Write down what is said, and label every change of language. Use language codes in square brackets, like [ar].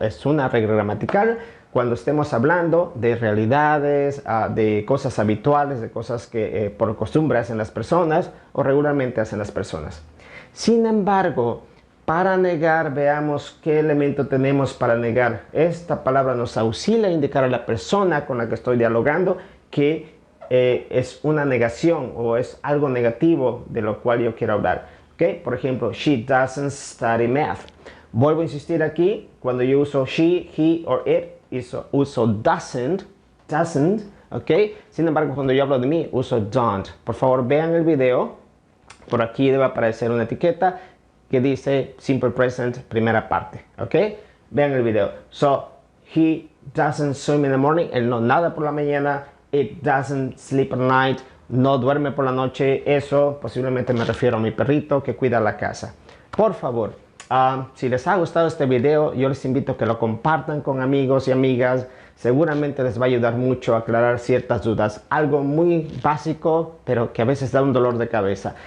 [es] Es una regla gramatical cuando estemos hablando de realidades, de cosas habituales, de cosas que por costumbre hacen las personas o regularmente hacen las personas. Sin embargo, para negar, veamos qué elemento tenemos para negar. Esta palabra nos auxilia a indicar a la persona con la que estoy dialogando que es una negación o es algo negativo de lo cual yo quiero hablar. ¿Okay? Por ejemplo, [en] she doesn't study math. [es] Vuelvo a insistir aquí, cuando yo uso [en] she, he or it, [es] uso doesn't, ¿ok? Sin embargo, cuando yo hablo de mí, uso don't. Por favor, vean el video. Por aquí debe aparecer una etiqueta que dice simple present, primera parte, ¿ok? Vean el video. [en] So, he doesn't swim in the morning. [es] Él no nada por la mañana. [en] It doesn't sleep at night. [es] No duerme por la noche. Eso posiblemente me refiero a mi perrito que cuida la casa. Por favor, si les ha gustado este video, yo les invito a que lo compartan con amigos y amigas. Seguramente les va a ayudar mucho a aclarar ciertas dudas. Algo muy básico, pero que a veces da un dolor de cabeza.